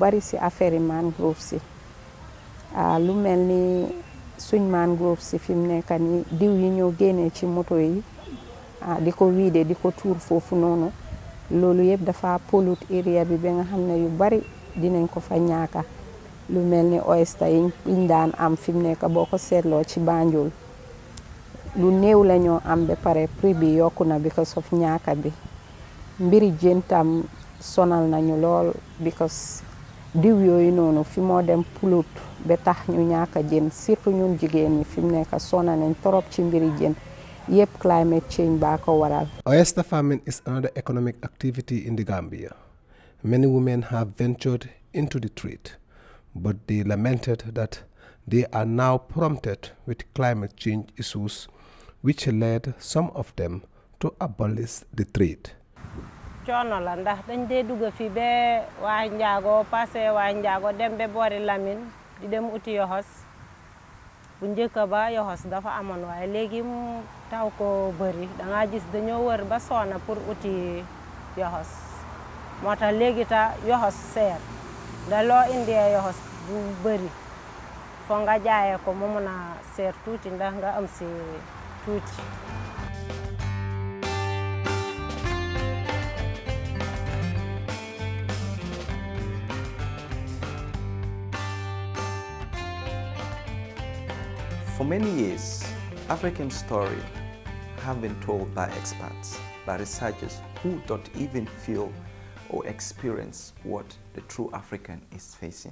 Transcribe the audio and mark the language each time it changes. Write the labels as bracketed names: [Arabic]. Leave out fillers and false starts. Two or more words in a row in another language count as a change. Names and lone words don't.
[Wolof] bari si affaire yi mangrove si lu mel ni suñ mangrove si fi mu nekk ni diw yi ñoo génnee ci moto yi di ko wiide di ko tuur foofu noonu loolu yëpp dafa [English] pollute area [Wolof] bi ba nga xam ne yu bari dinañ ko fa ñaaka lu mel ni oyster yiñ daan am fi mu nekk boo ko seetloo ci Banjul lu néew la ñoo am ba pare prix bi yokku na [English] because of [Wolof] ñaaka bi mbiri jën tam sonal nañu lool because diw yooyu noonu fi moo dem pollute ba tax ñu ñaaka jën surtout ñun jigéen ñi fi mu nekk sona nañ torop ci mbiri jën yëpp [English] climate change [Wolof] baa ko waral. [English] Oyster farming is another economic activity in the Gambia. Many women have ventured into the trade, but they lamented that they are now prompted with climate change issues, which led some of them to abolish the trade. [Wolof] coono la ndax dañ dee dugg fi ba waa Njaago passé waa Njaago dem ba boori Lamine di dem uti yoxos bu njëkk ba yoxos dafa amoon waaye léegi mu taw ko bëri da nga gis dañoo wër ba soona pour uti yoxos moo tax léegi ta yoxos seer da loo indee yoxos bu bëri foo nga jaayee ko mu mun a seer tuuti ndax nga am si tuuti. [English] For many years, African story have been told by experts, by researchers who don't even feel or experience what the true African is facing.